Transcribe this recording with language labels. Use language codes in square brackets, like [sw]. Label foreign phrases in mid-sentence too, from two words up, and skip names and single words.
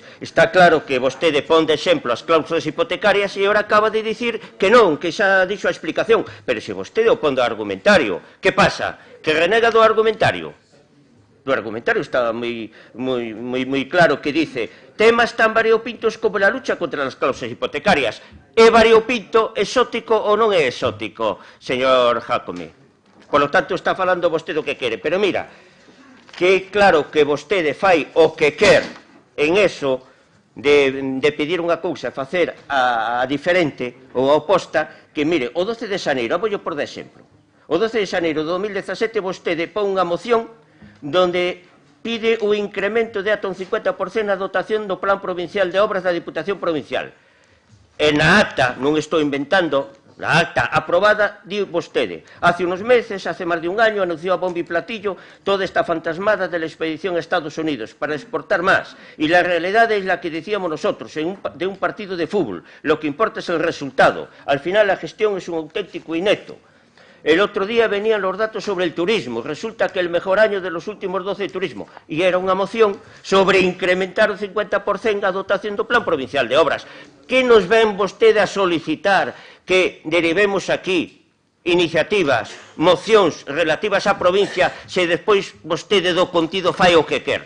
[gl] Está claro que vostede pon de exemplo as cláusulas hipotecarias e agora acaba de dicir que non, que xa dixo a explicación. Pero se vostede opón do argumentario, que pasa? Que renega do argumentario? Do argumentario está moi claro que dice temas tan variopintos como [es] la lucha contra [gl] as cláusulas hipotecarias. É variopinto, exótico ou non é exótico, señor Jácome? [es] Por lo tanto, [gl] está falando vostede o que quere. Pero mira, que claro que vostede fai o que quer [es] en eso, [gl] de pedir unha cousa e facer a diferente ou a oposta, que, mire, o 12 de xaneiro, vou por de exemplo, o 12 de xaneiro de 2017 vostede pon unha moción donde pide o incremento de ata un 50% na dotación do Plan Provincial de Obras da Diputación Provincial. E na acta, non estou inventando, na acta aprobada, di vostede, [es] hace unos meses, hace máis de un año, anunció a bombo y platillo toda esta fantasmada de la expedición a Estados Unidos para exportar más. Y la realidad es la que decíamos nosotros, de un partido de fútbol. Lo que importa es el resultado. Al final la gestión es un auténtico inepto. El otro día venían los datos sobre el turismo. Resulta que el mejor año de los últimos 12 de turismo. [gl] Y era unha moción sobre incrementar un 50% a dotación do Plan Provincial de Obras. Que nos ven vostede a solicitar que derivemos aquí iniciativas, mocións relativas á provincia, se despois vostede do contido fai o que quer?